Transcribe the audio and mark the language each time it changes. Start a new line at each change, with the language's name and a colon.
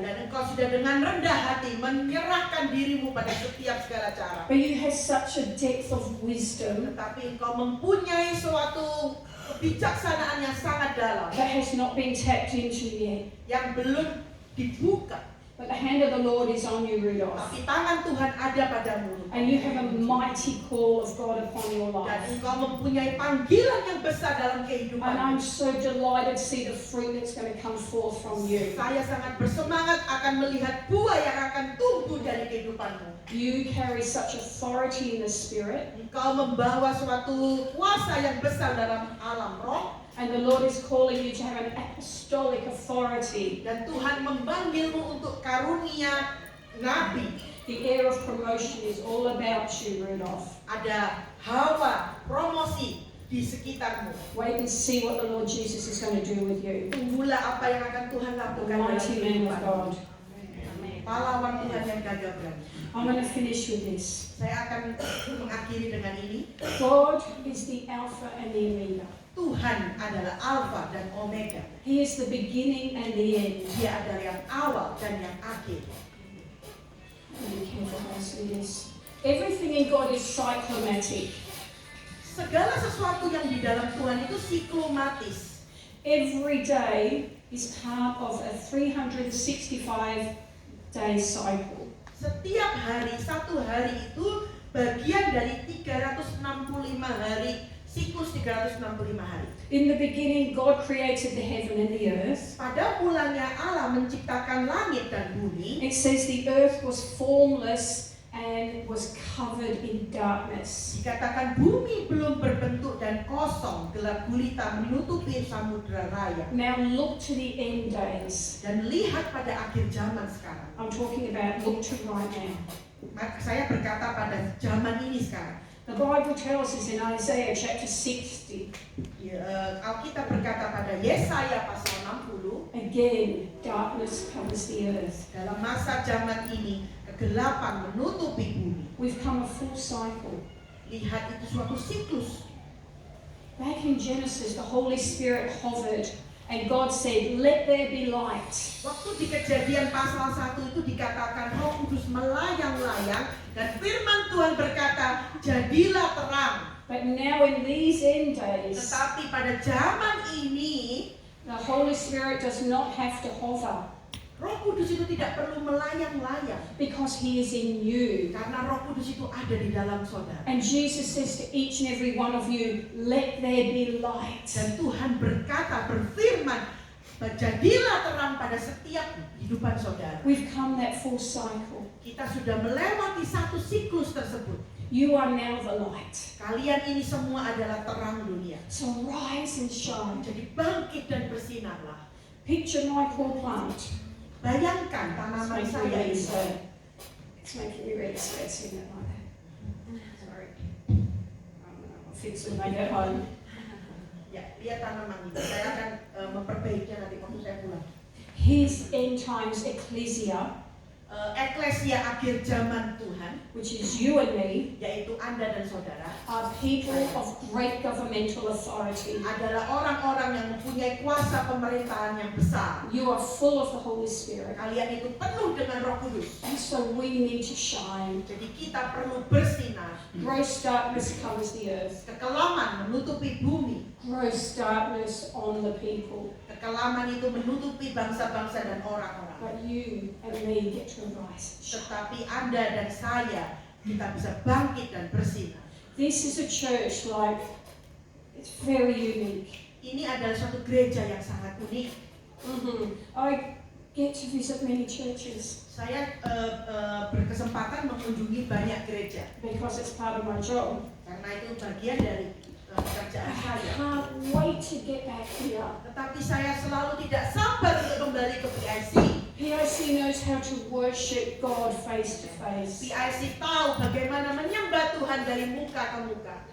Indonesian: Dan engkau sudah dengan rendah hati menyerahkan dirimu pada setiap segala cara.
English: But you have such a depth of wisdom
Indonesian: Tetapi engkau mempunyai suatu kebijaksanaan yang sangat dalam
English: that has not been tapped into yet.
Indonesian: yang belum dibuka.
English: But the hand of the Lord is on you, Rudolph.
Indonesian: Tapi tangan Tuhan ada padamu.
English: And you have a mighty call of God upon your
Indonesian: Dan
English: life.
Indonesian: engkau mempunyai panggilan yang besar dalam
English: And
Indonesian: kehidupanmu.
English: I'm so delighted to see the fruit that's going to come forth from you.
Indonesian: Saya sangat bersemangat akan melihat buah yang akan tumbuh dari kehidupanmu.
English: You carry such authority in the Spirit.
Indonesian: Engkau membawa suatu kuasa yang besar dalam alam roh.
English: And the Lord is calling you to have an apostolic authority.
Indonesian: Dan Tuhan memanggilmu untuk karunia nabi.
English: The air of promotion is all about you, Rudolph.
Indonesian: Ada hawa promosi di sekitarmu.
English: Wait and see what the Lord Jesus is going to do with you.
Indonesian: Tunggulah apa yang akan Tuhan
English: The
Indonesian: lakukan dalam
English: mighty man of God.
Indonesian: Pahlawan Tuhan yang gagah berani.
English: I'm going to finish with this.
Indonesian: Saya akan mengakhiri dengan ini.
English: God is the Alpha and the Omega.
Indonesian: Tuhan adalah Alfa dan Omega.
English: He is the beginning and the end.
Indonesian: Dia adalah yang awal dan yang akhir.
English: Be careful how I say this. Everything in God is cyclomatic.
Indonesian: Segala sesuatu yang di dalam Tuhan itu siklomatis.
English: Every day is part of a 365-day cycle.
Indonesian: Setiap hari, satu hari itu bagian dari 365 hari, siklus 365 hari.
English: In the beginning, God created the heaven and the earth.
Indonesian: Pada mulanya Allah menciptakan langit dan bumi.
English: It says the earth was formless and was covered in darkness.
Indonesian: Dikatakan bumi belum berbentuk dan kosong, gelap gulita menutupi samudra raya.
English: Now look to the end days.
Indonesian: Dan lihat pada akhir zaman sekarang.
English: I'm talking about look to right now.
Indonesian: Maka saya berkata pada zaman ini sekarang.
English: The Bible tells us in Isaiah chapter 60,
Indonesian: Alkitab berkata pada Yesaya pasal 60,
English: again, darkness covers the earth.
Indonesian: dalam masa zaman ini kegelapan menutupi bumi.
English: We've come a full cycle.
Indonesian: Lihat itu suatu siklus.
English: Back in Genesis, the Holy Spirit hovered and God said, let there be light.
Indonesian: Waktu di Kejadian pasal 1 itu dikatakan Roh Kudus melayang-layang dan firman Tuhan berkata, jadilah terang.
English: But now in these end days,
Indonesian: Tetapi pada zaman ini
English: the Holy Spirit does not have to hover
Indonesian: Roh Kudus itu tidak perlu melayang-layang
English: because He is in you.
Indonesian: karena Roh Kudus itu ada di dalam saudara.
English: And Jesus says to each and every one of you, let there be light.
Indonesian: Dan Tuhan berkata, berfirman, jadilah terang pada setiap kehidupan saudara.
English: We've come that full cycle.
Indonesian: Kita sudah melewati satu siklus tersebut.
English: You are now the light.
Indonesian: Kalian ini semua adalah terang dunia.
English: So rise and shine.
Indonesian: Jadi bangkit dan bersinarlah.
English: Picture my poor plant.
Indonesian: Bayangkan
English: It's
Indonesian: tanaman
English: making me
Indonesian: saya
English: really
Indonesian: ini.
English: sad. It's making me really sad seeing it like that. Sorry. I'll fix it when I get home.
Indonesian: Ya, lihat tanaman ini. Saya akan memperbaikinya nanti waktu saya pulang.
English: His end times ecclesia,
Indonesian: Eklesia akhir zaman Tuhan,
English: which is you and me,
Indonesian: yaitu Anda dan saudara,
English: are people of great governmental authority.
Indonesian: adalah orang-orang yang mempunyai kuasa pemerintahan yang besar.
English: You are full of the Holy Spirit.
Indonesian: Kalian itu penuh dengan Roh Kudus.
English: And so we need to shine.
Indonesian: Jadi kita perlu bersinar.
English: Gross darkness covers the earth.
Indonesian: Kekelaman menutupi bumi.
English: Gross darkness on the people.
Indonesian: Kekelaman itu menutupi bangsa-bangsa dan orang-orang.
English: But you and me get to rise.
Indonesian: Tetapi Anda dan saya, kita bisa bangkit dan bersinar.
English: This is a church like, it's very unique.
Indonesian: Ini adalah suatu gereja yang sangat unik.
English: I get to visit many churches
Indonesian: Saya berkesempatan mengunjungi banyak gereja.
English: because it's part of my job.
Indonesian: Karena itu bagian dari pekerjaan
English: I
Indonesian: saya.
English: can't wait to get back here.
Indonesian: Tetapi saya selalu tidak sabar untuk kembali ke PIC.
English: PIC knows how to worship God face to face.
Indonesian: PIC tahu bagaimana menyembah Tuhan dari muka ke muka.